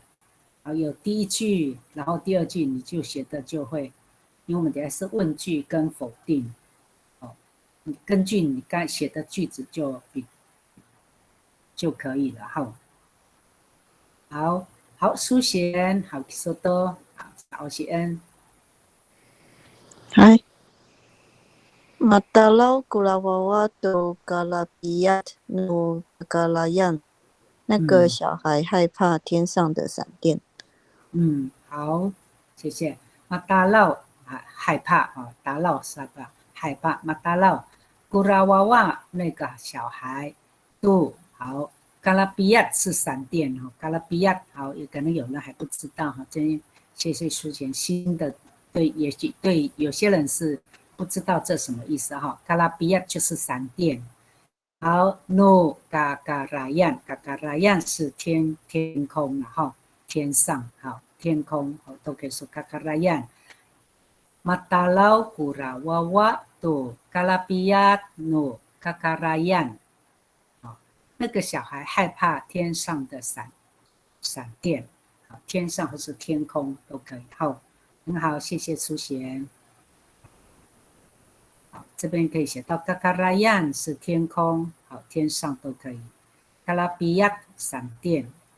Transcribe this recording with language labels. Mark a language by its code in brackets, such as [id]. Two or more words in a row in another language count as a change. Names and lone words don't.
[zh] 好，有第1句，然后第2句你就写的就会，因为我们等下是问句跟否定，好，你根据你刚写的句子就可以了哈。好，苏贤，好，收到，好，谢恩。 [ami] 嗨。Matalau kulawawa tu kalapiyat nu kalayan， [zh] 那个小孩害怕天上的闪电。好，谢谢。Matalau 害怕啊，打扰是吧？害怕。 [ami] Matalau kulawawa [zh] 那个小孩，tu 好。Kalapiyat 是闪电哈 ，Kalapiyat 好，也可能有人还不知道哈，真谢谢苏贤新的，对，也许对有些人是不知道这什么意思哈。Kalapiyat 就是闪电。好 ， [ami] no kakarayan [zh] 是天空哈，天上好，天空都可以说 kakarayan。 [ami] Matalau kulawawa tu kalapiyat no kakarayan。 [zh] 那个小孩害怕天上的闪电，好，天上或是天空都可以。好，很好，谢谢苏贤。好，这边可以写到 kakarayan 是天空，好，天上都可以。kalapiyat 闪电。